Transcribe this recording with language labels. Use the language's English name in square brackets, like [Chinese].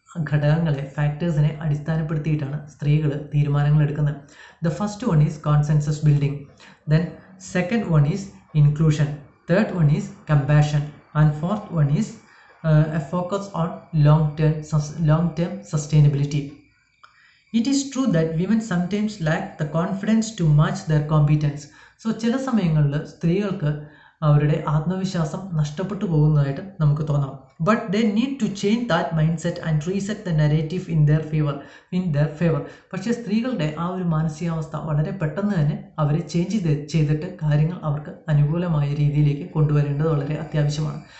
[Malayalam] ഘടകങ്ങളെ ഫാക്ടേഴ്സിനെ അടിസ്ഥാനപ്പെടുത്തിയിട്ടാണ് സ്ത്രീകൾ തീരുമാനങ്ങൾ എടുക്കുന്നത്. [English] The first one is consensus building, then second one is inclusion, third one is compassion and fourth one is a focus on long term sustainability. It is true that women sometimes lack the confidence to match their competence. [Malayalam] So ചില സമയങ്ങളിൽ സ്ത്രീകൾക്ക് അവരുടെ ആത്മവിശ്വാസം നഷ്ടപ്പെട്ടു പോകുന്നതായിട്ട് നമുക്ക് തോന്നാം. [English] But they need to change that mind set and reset the narrative in their favour. [Malayalam] പക്ഷേ സ്ത്രീകളുടെ ആ ഒരു മാനസികാവസ്ഥ വളരെ പെട്ടെന്ന് തന്നെ അവരെ ചേഞ്ച് ചെയ്തിട്ട് കാര്യങ്ങൾ അവർക്ക് അനുകൂലമായ രീതിയിലേക്ക് കൊണ്ടുവരേണ്ടത് വളരെ അത്യാവശ്യമാണ്.